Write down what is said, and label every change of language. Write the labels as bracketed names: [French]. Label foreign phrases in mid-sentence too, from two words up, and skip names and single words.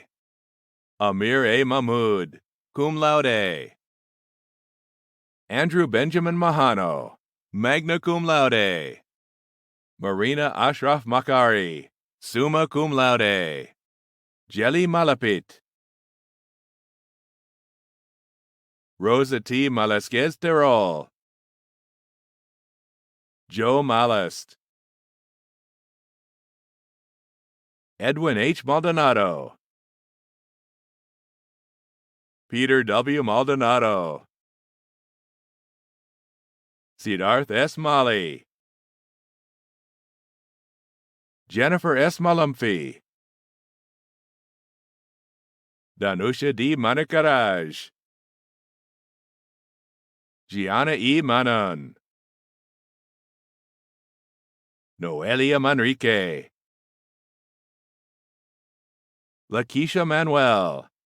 [English] Amir A. Mahmood, cum laude. Andrew Benjamin Mahano, magna cum laude. Marina Ashraf Makari, summa cum laude. Jelly Malapit. Rosa T. Malasquez Terol. Joe Malast. Edwin H. Maldonado. Peter W. Maldonado. Siddharth S. Mali. Jennifer S. Malumphy. Danusha D. Manikaraj. Gianna E. Manon. Noelia Manrique. Lakeisha Manuel.